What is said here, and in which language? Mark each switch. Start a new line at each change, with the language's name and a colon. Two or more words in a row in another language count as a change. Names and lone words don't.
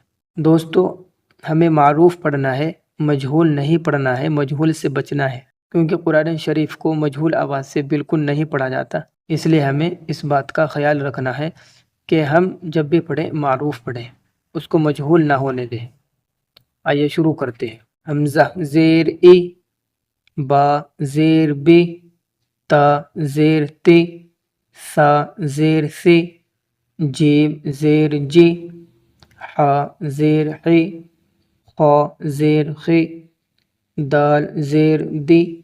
Urdu: دوستو، ہمیں معروف پڑھنا ہے، مجہول نہیں پڑھنا ہے، مجہول سے بچنا ہے، کیونکہ قرآن شریف کو مجہول آواز سے بالکل نہیں پڑھا جاتا۔ اس لیے ہمیں اس بات کا خیال رکھنا ہے کہ ہم جب بھی پڑھیں معروف پڑھیں، اس کو مجہول نہ ہونے دیں۔ آئیے شروع کرتے ہیں۔ حمزہ زیر ای، با زیر بی، تا زیر تی، سا زیر سی، جیم زیر جی، حا زیر حی، خا زیر خی، دال زیر دی،